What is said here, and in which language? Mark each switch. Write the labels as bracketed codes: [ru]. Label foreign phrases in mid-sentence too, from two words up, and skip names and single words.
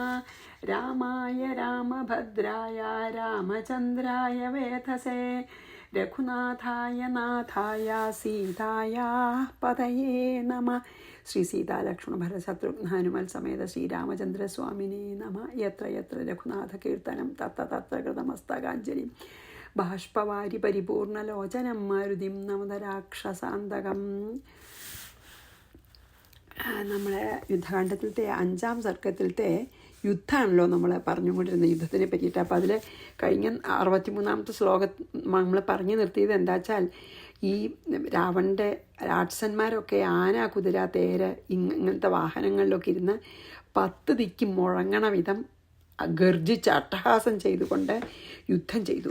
[sa] रामाय रामभद्राय रामचन्द्राय वेधसे रघुनाथाय नाथाय सीताय पतये नमः। श्री सीता लक्ष्मण भरत शत्रुघ्न हनुमल समेत श्रीरामचंद्र स्वामिने नमः। यत्र यत्र रघुनाथ कीर्तनं तत्र तत्र कृतमस्तकाञ्जलि बाष्पवारि परिपूर्णलोचनं मारुतिं नमतराक्षसान्तकं. [ml] നമ്മളെ യുദ്ധകാണ്ഡത്തിലത്തെ 5-ാം സർക്കത്തിലത്തെ യുദ്ധമാണല്ലോ നമ്മൾ പറഞ്ഞുകൊണ്ടിരുന്നത്, യുദ്ധത്തിനെ പറ്റിയിട്ട്. അപ്പോൾ അതിൽ കഴിഞ്ഞ 63-ാമത്തെ ശ്ലോകം നമ്മൾ പറഞ്ഞു നിർത്തിയത് എന്താ വെച്ചാൽ, ഈ രാവണൻ്റെ രാക്ഷസന്മാരൊക്കെ ആന, കുതിര, തേര് ഇങ്ങനത്തെ വാഹനങ്ങളിലൊക്കെ ഇരുന്ന് 10 ദിക്കും മുഴങ്ങണ വിധം ഗർജിച്ച് അട്ടഹാസം ചെയ്തുകൊണ്ട് യുദ്ധം ചെയ്തു.